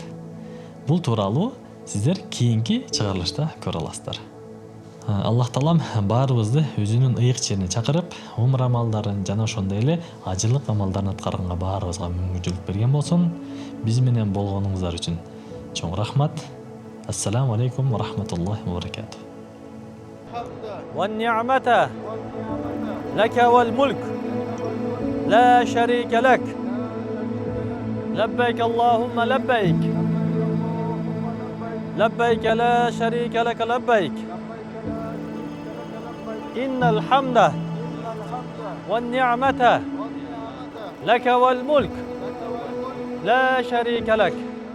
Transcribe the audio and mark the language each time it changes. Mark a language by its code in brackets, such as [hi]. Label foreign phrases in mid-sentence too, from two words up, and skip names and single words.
[ky] Бул тууралуу сиздер кийинки чыгарылышта көрө аласыздар. Аллах таалам баарыбызды өзүнүн ыйык жерине чакырып, умра амалдарын жана ошондой эле ажылык амалдарын аткарганга баарыбызга мүмкүнчүлүк берген болсун. Биз менен болгонуңуздар үчүн чоң рахмат. [ar] السلام عليكم ورحمة الله وبركاته. والنعمة لك والملك لا شريك لك لبيك اللهم لبيك لبيك لا شريك لك لبيك إن الحمد والنعمة لك والملك لا شريك لك